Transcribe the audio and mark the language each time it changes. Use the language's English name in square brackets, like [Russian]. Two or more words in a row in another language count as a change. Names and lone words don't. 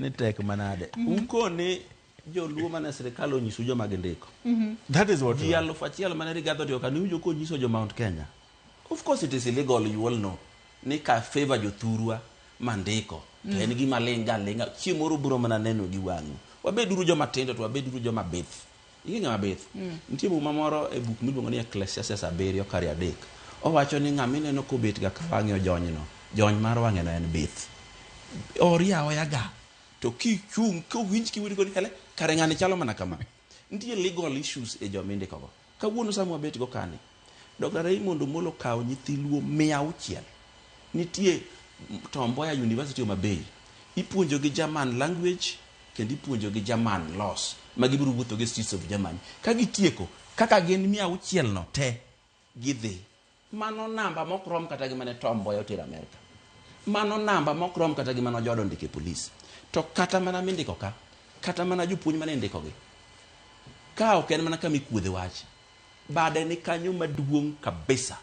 [Luo (Kenya and Tanzania)] ni tek manade. Ukone Joluo mane sirkal onyiso joma gindiko. [English] That is what [Luo (Kenya and Tanzania)] ji 1,000 mane Rigathi Otieno kan winjo ko nyiso jo Mount Kenya. [English] Of course it is illegal, you all know. [Luo (Kenya and Tanzania)] Ni ka favor jothurwa mandiko. To en gima lenga chieng' moro biro mana neno gi wang'u. Wabeduru joma tindo to wabeduru joma bith. Ing'e ng'ama bith? Nitie buma moro e buk miluongo ni Ecclesiastes 7:3. Owacho ni ng'ama ineno kobet ga ka wang'e ojonyno. Jony mar wang'eno en bith. Oriawo yaga. To kichung' kowinj kiwinj koni hele kare ng'ani chalo mana kama. Nitie [English] legal issues [Luo (Kenya and Tanzania)] e joma indikogo. Kawuono sama wabet go kani. Dr. Raymond Omolo kawo nyithi Luo 600. Nitie Tom Mboya University of Mabei. Ipuonjo gi [English] German language [Luo (Kenya and Tanzania)] kendo ipuonjo gi [English] German laws. [Luo (Kenya and Tanzania)] Magibiro wuotho gi [English] streets of Germany. [Luo (Kenya and Tanzania)] Ka gitieko kaka gin 600 no te gidhi. Mano namba mokrom kata gi mane Tom Mboya otero Amerika. Mano namba mokrom kata gi mano jodo ndike police. To kata mana mindiko ka, kata mana jopuonj mane ndikogi. Ka ok en mana kama ikuodhe wach. Bade ni kanyo maduong' kabisa.